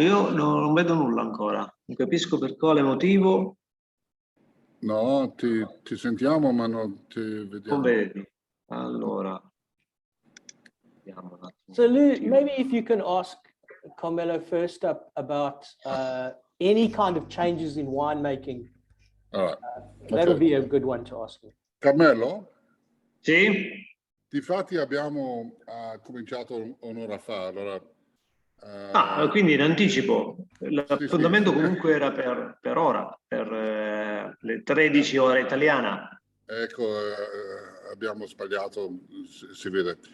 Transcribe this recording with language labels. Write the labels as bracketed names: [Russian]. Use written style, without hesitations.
[Italian] Io non vedo nulla ancora. Non capisco per quale motivo. No, ti sentiamo, ma non ti vediamo. Non vedi. Allora. Vediamo un attimo. [English] So Lou, maybe if you can ask Carmelo first up about any kind of changes in winemaking. All right. That'll be a good one to ask him. Carmelo? [Italian] Sì? Difatti abbiamo cominciato un'ora fa, allora... quindi in anticipo. L'appuntamento comunque era per ora, per le 13 ore italiana. Ecco, abbiamo sbagliato, si vede.